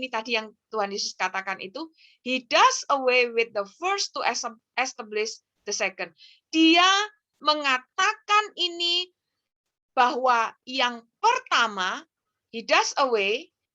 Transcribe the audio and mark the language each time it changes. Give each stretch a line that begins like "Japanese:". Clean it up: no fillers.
Indonesian: Ini tadi yang Tuhan Yesus katakan itu.
English: He does away with the first to establish the second.
Indonesian: Dia mengatakan ini bahwa yang pertama,
English: he does away.